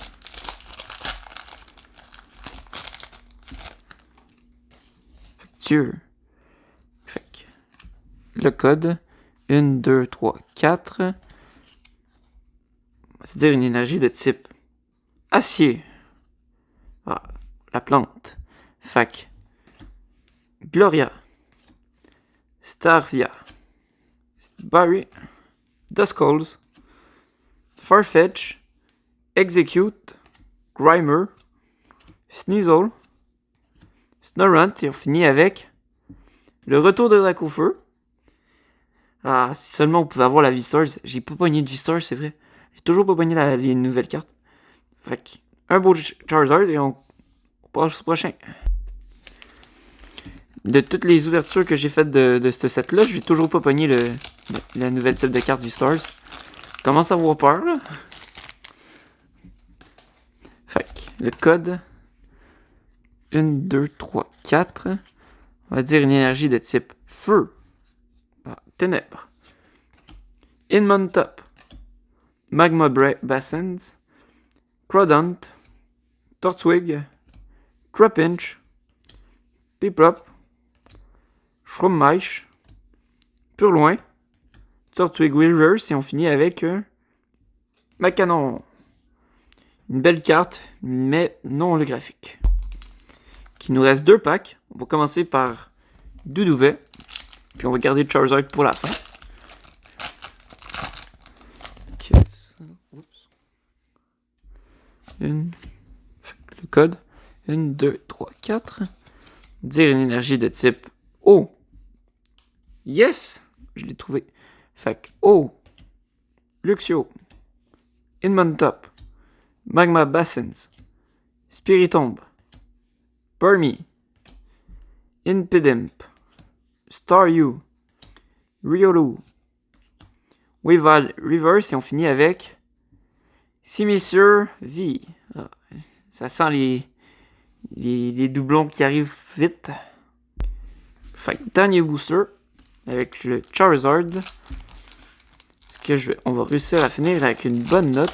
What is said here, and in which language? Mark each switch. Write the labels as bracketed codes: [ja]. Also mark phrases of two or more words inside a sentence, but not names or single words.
[fr] Dieu. Fait que le code. 1, 2, 3, 4. C'est-à-dire une énergie de type acier. Ah, la plante. Fait que Gloria. Starvia. Barry. Duscalls. Farfetch. Execute. Grimer. Sneasel. Snorunt. Et on finit avec le retour de Dracofeu. Ah, si seulement on pouvait avoir la V-Stars. J'ai pas pogné de V-Stars, c'est vrai. J'ai toujours pas pogné les nouvelles cartes. Fait que, un beau Charizard et on passe au prochain. De toutes les ouvertures que j'ai faites de ce set-là, j'ai toujours pas pogné la nouvelle type de carte V-Stars. Je commence à avoir peur, là. Fait que, le code. 1, 2, 3, 4. On va dire une énergie de type feu. Ah, ténèbres. Inmontop. Magma Bassins. Crodont. Tortwig. Trapinch. Piprop. Shroomaish. Purloin. Tortwig Reverse et on finit avec Macanon. Une belle carte, mais non holographique. Il nous reste 2 packs. On va commencer par Doudouvet. Puis on va garder le Charizard pour la fin. Le code. 1, 2, 3, 4. Dire une énergie de type O. Yes! Je l'ai trouvé. Fait que O. Luxio. Inmontop. Magma Bassins. Spiritomb. Burmy. Impidimp. Staryu. Riolu. Weavile Reverse et on finit avec Simisear V. Ah, ça sent les doublons qui arrivent vite. Fait que dernier booster avec le Charizard. On va réussir à finir avec une bonne note.